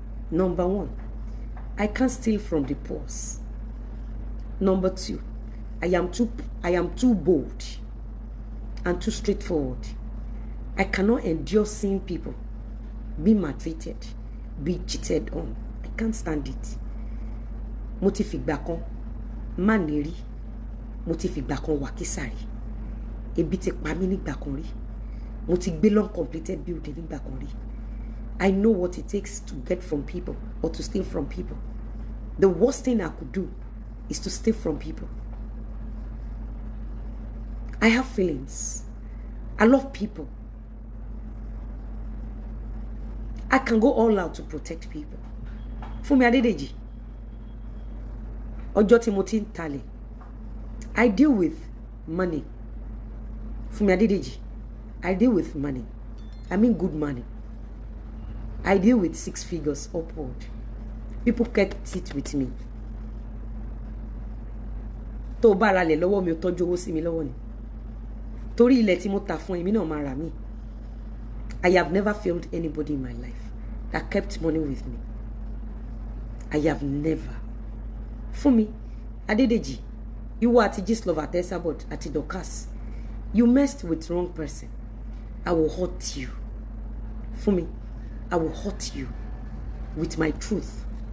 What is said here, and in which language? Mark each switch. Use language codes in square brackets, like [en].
[en] Number one, I can't steal from the poor. Number two, I am too bold and too straightforward. I cannot endure seeing people be maltreated, be cheated on. I can't stand it. [yo] Mo ti fìgbà kan má ní rí, mo ti fìgbà kan wà kísàrí. Ebi ti pa mí nígbà kan rí. Mo ti gbé [en] long completed building [yo] nígbà kan rí. [en] I know what it takes to get from people or to steal from people. The worst thing I could do is to steal from people. I have feelings. I love people. I can go all out to protect people. Fúnmi Adédèjì, [yo] ọjọ́ tí mo ti ń talẹ̀, [en] I deal with money. Fúnmi Adédèjì, I deal with money. I mean good money. I deal with 6 figures upward. People kept it with me. [yo] Tó bá ra lẹ̀ lọ́wọ́ mi, ó tọ́jú owó sí mi lọ́wọ́ ni. Torí ilẹ̀ tí mo tà fún èmi náà máa rà mí. [en] I have never failed anybody in my life that kept money with me. I have never. Fúnmi Adédèjì, you were at Gist-Lover at ESABOD at Dorcas. You messed with wrong person. I will hurt you. Fúnmi, I will hurt you with my truth.